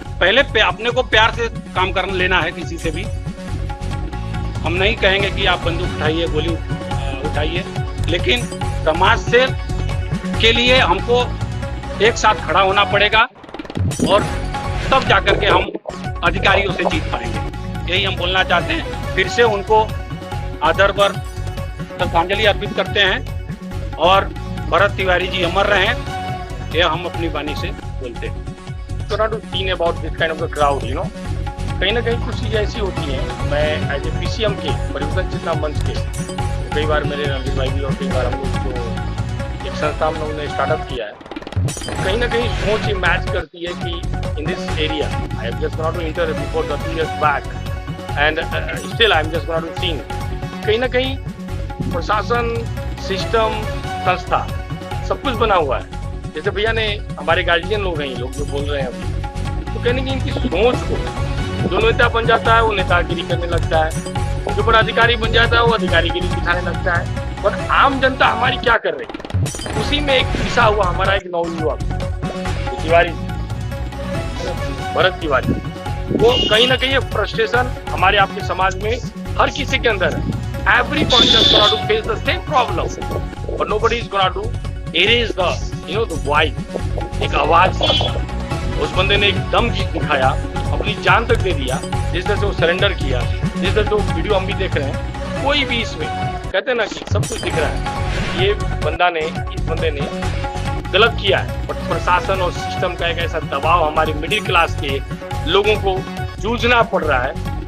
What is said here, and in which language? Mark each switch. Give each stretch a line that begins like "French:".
Hindi: पहले अपने को प्यार से काम करना लेना है। किसी से भी हम नहीं कहेंगे कि आप बंदूक उठाइए, गोली उठाइए, लेकिन समाज से के लिए हमको एक साथ खड़ा होना पड़ेगा और तब जाकर के हम अधिकारियों से जीत पाएंगे। यही हम बोलना चाहते हैं। फिर से उनको आदर पर श्रद्धांजलि अर्पित करते हैं और भरत तिवारी जी अमर रहे, यह हम अपनी वाणी से बोलते हैं।
English: So not to think about this kind of a crowd, you know.
Hindi: कहीं ना कहीं कुछ चीज़ें ऐसी होती हैं। मैं एज ए पीसीएम के परिवर्तन चेतना मंच के कई बार मेरे रणवीर भाई भी और कई बार हम लोग जो एक संस्था हम लोगों ने स्टार्टअप किया है, कहीं ना कहीं सोच ये मैच करती है कि
English: In this area I have just got to enter before 2 years back and still I am just got to seen.
Hindi: कहीं ना कहीं प्रशासन, सिस्टम, संस्था सब कुछ बना हुआ है। जैसे भैया ने, हमारे गार्जियन लोग हैं, ये लोग जो बोल रहे हैं अभी, तो कहने की इनकी सोच को जो नेता बन जाता है वो नेतागिरी करने लगता है, जो पदाधिकारी बन जाता है वो अधिकारी के लिए दिखाने लगता है। और आम जनता हमारी क्या कर रही है, उसी में एक पिसा हुआ हमारा एक नवयुवक तिवारी, भरत तिवारी, वो कहीं ना कहीं फ्रस्ट्रेशन हमारे आपके समाज में हर किसी के अंदर है।
English: Every person is going to face the same problem, but nobody is going to erase the voice।
Hindi: एक आवाज, उस बंदे ने एक दम दिखाया, अपनी जान तक दे दिया, जिस तरह से वो सरेंडर किया, जिस तरह से वो वीडियो हम भी देख रहे हैं। कोई भी इसमें कहते हैं ना कि सब कुछ दिख रहा है, ये इस बंदे ने गलत किया है, बट प्रशासन और सिस्टम का एक ऐसा दबाव हमारे मिडिल क्लास के लोगों को जूझना पड़ रहा है।